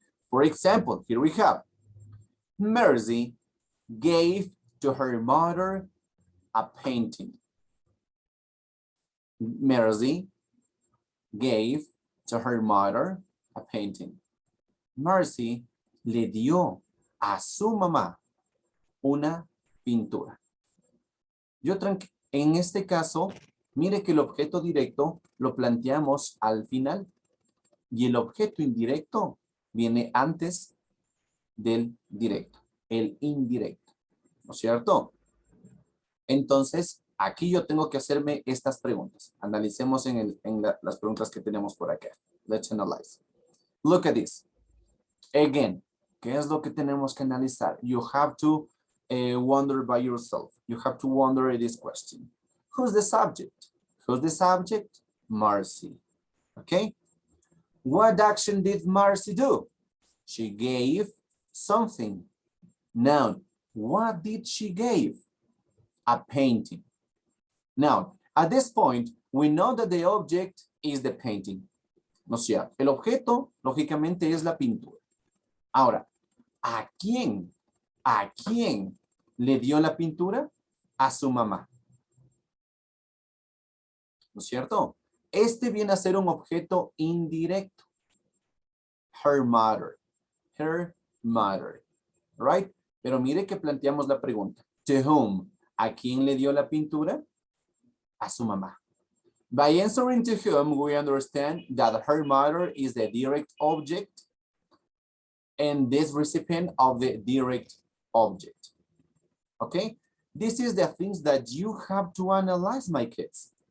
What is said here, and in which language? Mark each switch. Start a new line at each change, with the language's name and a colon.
English: For example, here we have Mercy gave to her mother a painting. Mercy gave to her mother a painting.
Spanish: Mercy le dio a su mamá una pintura. En este caso, mire que el objeto directo lo planteamos al final y el objeto indirecto viene antes del directo, el indirecto, ¿no es cierto? Entonces, aquí yo tengo que hacerme estas preguntas. Analicemos las preguntas que tenemos por acá.
English: Let's analyze. Look at this.
Spanish: Again, ¿qué es lo que tenemos que analizar?
English: You have to wonder by yourself. You have to wonder this question. Who's the subject? Who's the subject? Marcy. Okay. What action did Marcy do? She gave something. Now, what did she give? A painting. Now, at this point, we know that the object is the painting.
Spanish: ¿No es cierto? El objeto, lógicamente, es la pintura. Ahora, ¿a quién le dio la pintura? A su mamá. ¿No es cierto? Este viene a ser un objeto indirecto.
English: Her mother. Her mother. Right?
Spanish: Pero mire que planteamos la pregunta.
English: To whom?
Spanish: ¿A quién le dio la pintura? A su mamá.
English: By answering to whom, we understand that her mother is the direct object and this recipient of the direct object. Okay? This is the things that you have to analyze, my kids.